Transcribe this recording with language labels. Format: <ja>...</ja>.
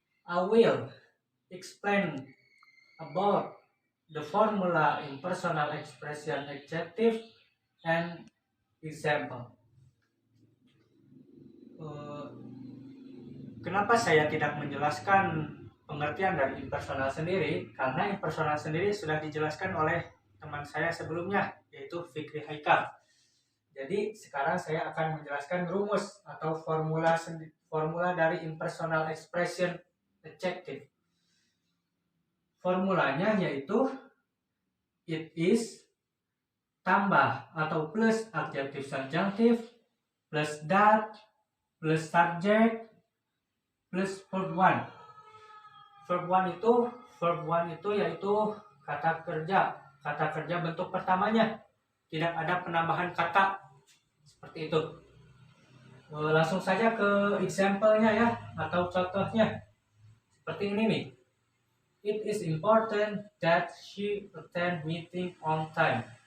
<en>I will explain about the formula impersonal expression adjective and example.</en> <id>Kenapa saya tidak menjelaskan pengertian dari impersonal sendiri? Karena impersonal sendiri sudah dijelaskan oleh teman saya sebelumnya, yaitu Fikri Haikal. Jadi sekarang saya akan menjelaskan rumus atau formula dari impersonal expression adjective. Formulanya yaitu it is tambah atau plus adjective subjunctive plus that plus subject plus verb 1. Verb 1 itu yaitu kata kerja bentuk pertamanya. Tidak ada penambahan kata seperti itu. Langsung saja ke example-nya ya, atau contohnya. Seperti ini nih.</id> <en>It is important that she attend meeting on time.</en>